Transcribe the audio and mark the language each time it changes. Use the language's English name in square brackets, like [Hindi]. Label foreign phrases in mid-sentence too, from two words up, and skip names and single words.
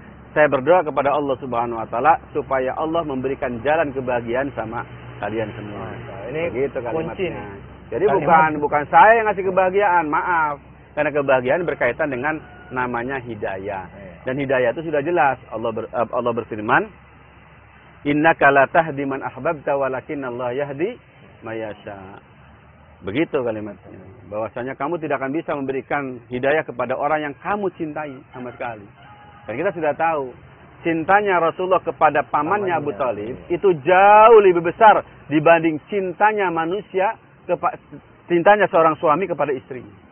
[Indonesian] Saya berdoa kepada Allah [Arabic] سبحانه وتعالى [Indonesian] supaya Allah memberikan jalan kebahagiaan sama kalian semua. Ini begitu kalimatnya. Jadi bukan saya yang ngasih kebahagiaan, maaf. Karena kebahagiaan berkaitan dengan namanya hidayah. Dan hidayah itu sudah jelas. Allah berfirman, [Arabic] "إنك لا تهدي من أحببت ولكن الله يهدي من يشاء." [Indonesian] Begitu kalimatnya. Bahwasanya kamu tidak akan bisa memberikan hidayah kepada orang yang kamu cintai sama sekali. Dan kita sudah tahu, cintanya Rasulullah kepada pamannya Abu Thalib itu jauh lebih besar dibanding cintanya cintanya seorang suami kepada istrinya.